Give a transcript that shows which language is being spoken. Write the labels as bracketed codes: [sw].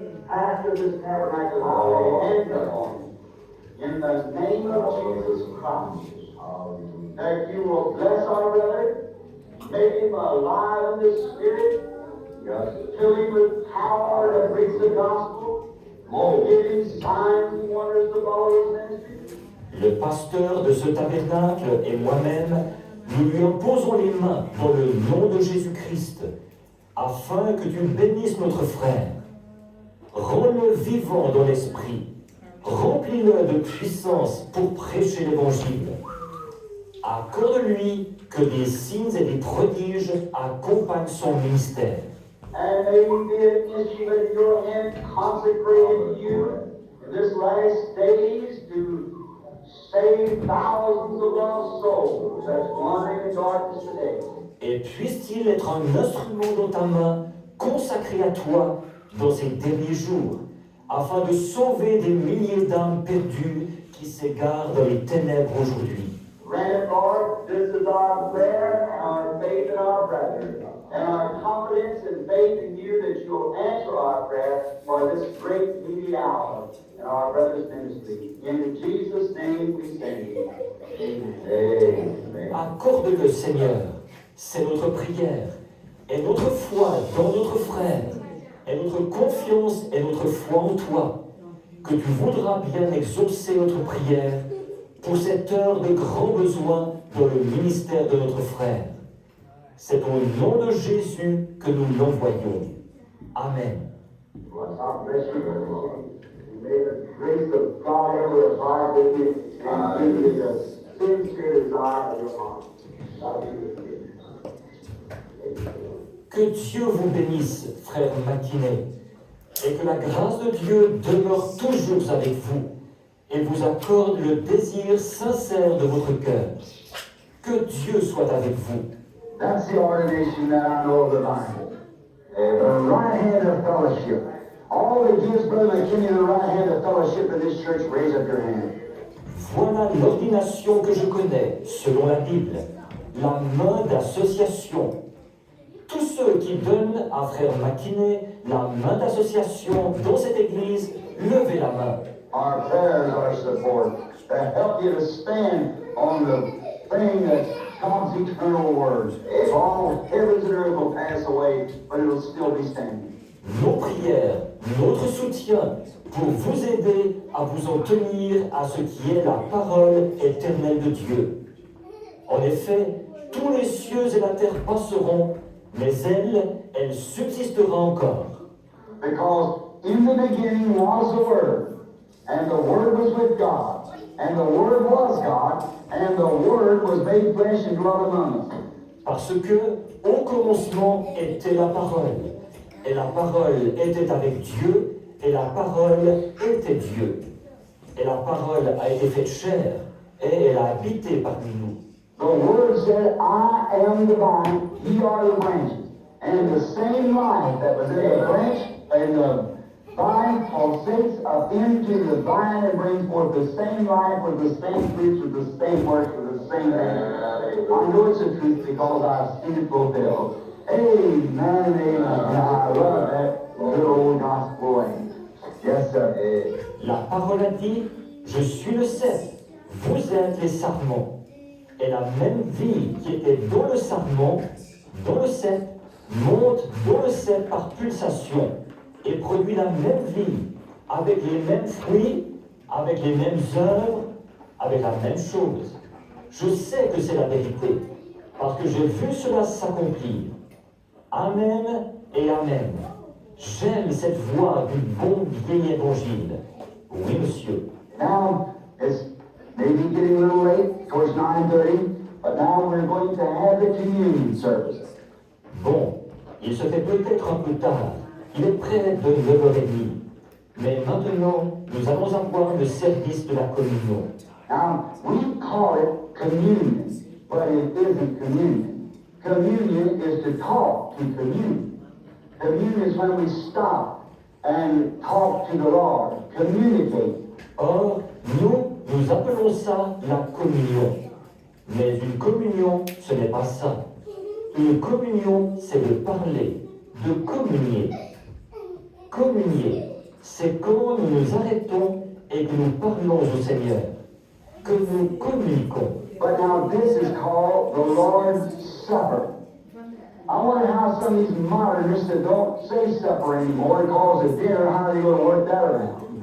[en] After this tabernacle holiday ends this morning, in the name of Jesus Christ, that you will bless our brother, make him alive in the Spirit, fill him with power to preach the gospel, give him signs and wonders to follow his ministry. [fr] Le pasteur de ce tabernacle et moi-même, nous lui imposons les mains dans le nom de Jésus-Christ, afin que tu bénisses notre frère. Rends-le vivant dans l'esprit, remplis-le de puissance pour prêcher l'Évangile. Accorde-lui que des signes et des prodiges accompagnent son ministère. [en] And may we be an instrument in your hand, consecrated to you in this last days to save thousands of lost souls that's wandering in darkness today. [fr] Et puisse-t-il être un instrument dans ta main, consacré à toi dans ces derniers jours, afin de sauver des milliers d'âmes perdues qui s'égarent dans les ténèbres aujourd'hui. [en] Grant it, Lord, this is our prayer and our faith in our brethren, and our confidence and faith in you that you will answer our prayer for this great needy hour in our brother's ministry. In Jesus' name we say, Amen. [fr] Accorde-le, Seigneur, c'est notre prière, et notre foi dans notre frère, et notre confiance et notre foi en toi, que tu voudras bien exaucer notre prière pour cette heure de grand besoin dans le ministère de notre frère. C'est au nom de Jésus que nous l'envoyons. Amen. [en] God bless you, brother. May the grace of God ever abide with you and give you the sincere desire of your heart. God be with you. [fr] Que Dieu vous bénisse, frère Maquinet, et que la grâce de Dieu demeure toujours avec vous et vous accorde le désir sincère de votre cœur. Que Dieu soit avec vous. [en] That's the ordination that I know of the Bible. The right hand of fellowship. All that gives Brother McKinney the right hand of fellowship in this church, raise up your hand. [fr] Voilà l'ordination que je connais, selon la Bible, la main d'association. Tous ceux qui donnent à frère Maquinet la main d'association dans cette église, levez la main. [en] Our prayers are support that help you to stand on the thing that's God's eternal word. All heavens and earth will pass away, but it will still be standing. [fr] Nos prières, notre soutien pour vous aider à vous en tenir à ce qui est la parole éternelle de Dieu. En effet, tous les cieux et la terre passeront, mais elle subsistera encore. Because in the beginning was the Word, and the Word was with God, and the Word was God, and the Word was made flesh and dwelt among us. Parce que, au commencement était la parole, et la parole était avec Dieu, et la parole était Dieu. Et la parole a été faite chair, et elle a habité parmi nous. [en] The Word said, I am the vine, ye are the branches. And the same life that was in the branch and the vine pulsates up into the vine and brings forth the same life with the same fruits, with the same works, with the same thing. I know it's the truth because I've seen it fulfilled. Amen, amen. I love that little old gospel way. Yes, sir. [fr] La parole a dit, je suis le cep, vous êtes les sarments. Et la même vie qui était dans le sarment, dans le cep, monte dans le cep par pulsation et produit la même vie, avec les mêmes fruits, avec les mêmes œuvres, avec la même chose. Je sais que c'est la vérité, parce que j'ai vu cela s'accomplir. Amen et Amen. J'aime cette voix du bon vieil évangile. Oui, monsieur. [en] Now, it's maybe getting a little late, towards 9:30, but now we're going to have the communion service. [fr] Bon, Il se fait peut-être un peu tard. Il est près de 9h30. Mais maintenant, nous allons avoir le service de la communion. [en] Now, we call it communion, but it isn't communion. Communion is to talk to commune. Communion is when we stop and talk to the Lord, communicate. [fr] Or, nous appelons ça la communion. Mais une communion, ce n'est pas ça. Une communion, c'est de parler, de communier. Communier, c'est quand nous nous arrêtons et que nous parlons au Seigneur, que nous communiquons. [en] But now this is called the Lord's Supper. I wonder how some of these modernists that don't say supper anymore and calls it dinner, how they going to work that around.